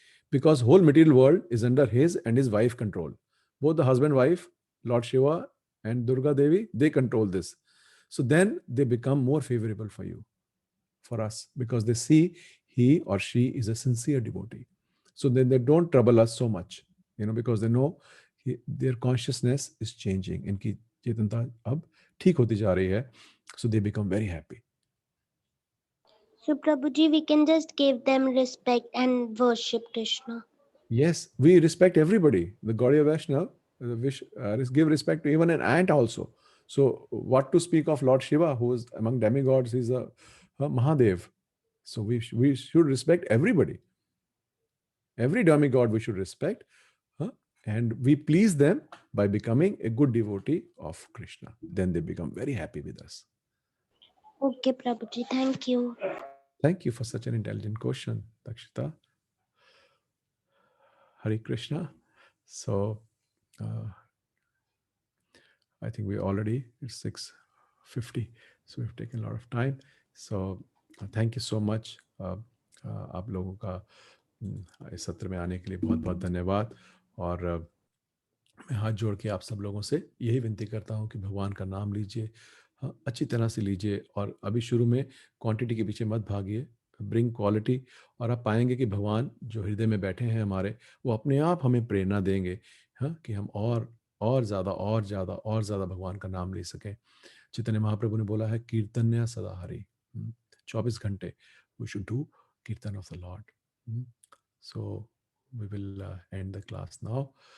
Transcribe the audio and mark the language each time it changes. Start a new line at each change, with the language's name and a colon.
English: Because whole material world is under his and his wife control. Both the husband, wife, Lord Shiva and Durga Devi, they control this. So then they become more favorable for you, for us, because they see he or she is a sincere devotee. So then they don't trouble us so much, because they know their consciousness is changing.
Hindi: इनकी चेतनता अब ठीक होती जा रही है.
English: So they become very happy. So Prabhuji, we can just give them respect and worship Krishna. Yes, we respect everybody. The Gaudiya Vaishnava give respect to even an ant also. So what to speak of Lord Shiva, who is among demigods, he's a Mahadev. So we should respect everybody. Every demigod we should respect. And we please them by becoming a good devotee of Krishna. Then they become very happy with us. Okay, Prabhuji, thank you. Thank you for such an intelligent question, Dakshita. Hare Krishna. So I think it's 6:50, so we've taken a lot of time. So thank you so much.
Hindi: आप लोगों का इस सत्र में आने के लिए बहुत बहुत धन्यवाद. और मैं हाथ जोड़ के आप सब लोगों से यही विनती करता हूँ कि भगवान का नाम लीजिए, अच्छी तरह से लीजिए, और अभी शुरू में क्वांटिटी के पीछे मत भागिए,
English: bring quality,
Hindi: और आप पाएंगे कि भगवान जो हृदय में बैठे हैं हमारे, वो अपने आप हमें प्रेरणा देंगे कि हम और ज़्यादा भगवान का नाम ले सकें. चैतन्य महाप्रभु ने बोला है कीर्तन्य सदा हरि, 24 घंटे
English: we should do kirtan of the Lord. So we will end the class now.